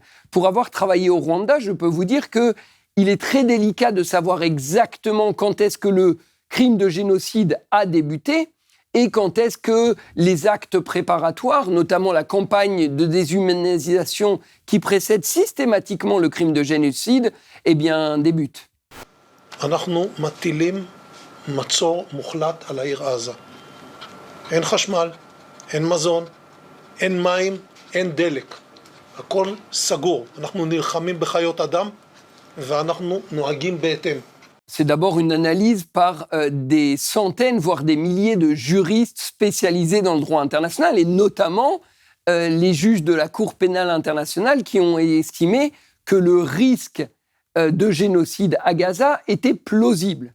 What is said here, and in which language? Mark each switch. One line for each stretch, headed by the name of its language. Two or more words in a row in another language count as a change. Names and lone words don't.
French: Pour avoir travaillé au Rwanda, je peux vous dire qu'il est très délicat de savoir exactement quand est-ce que le crime de génocide a débuté et quand est-ce que les actes préparatoires, notamment la campagne de déshumanisation qui précède systématiquement le crime de génocide, eh bien, débutent.
Hebrew: אנחנו מטילים מצור מוחלט על העיר עזה. אין חשמל, אין מזון, אין מים, אין דלק. הכל סגור. אנחנו נלחמים בחיות אדם ואנחנו נוהגים בהתאם.
French: C'est d'abord une analyse par des centaines, voire des milliers de juristes spécialisés dans le droit international, et notamment les juges de la Cour pénale internationale qui ont estimé que le risque de génocide à Gaza était plausible.